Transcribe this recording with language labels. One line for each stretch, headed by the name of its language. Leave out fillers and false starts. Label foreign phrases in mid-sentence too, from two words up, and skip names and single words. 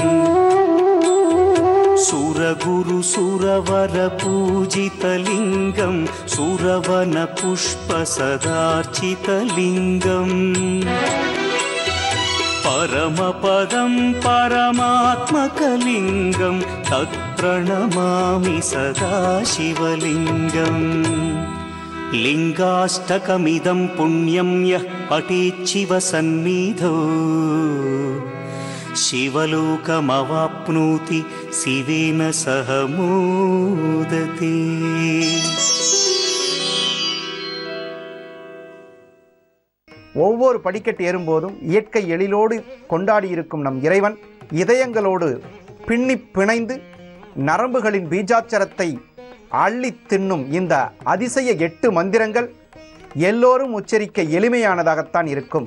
Sanskrit: सुरगुरुसुरवरपूजितलिङ्गं सुरवनपुष्पसदार्चितलिङ्गम् परमपदं परमात्मकलिङ्गं तत्प्रणमामि सदा शिवलिङ्गम् लिङ्गाष्टकमिदं पुण्यं यः पठेच्छिवसन्निधौ शिवलोकमवाप्नोति शिवेन सह मोदते.
Tamil: ஒவ்வொரு படிக்கட்டு ஏறும்போதும் இயற்கை எழிலோடு கொண்டாடி இருக்கும் நம் இறைவன் இதயங்களோடு பின்னி பிணைந்து நரம்புகளின் பீஜாச்சரத்தை அள்ளி தின்னும் இந்த அதிசய 8 மந்திரங்கள் எல்லோரும் உச்சரிக்க எளிமையானதாகத்தான் இருக்கும்.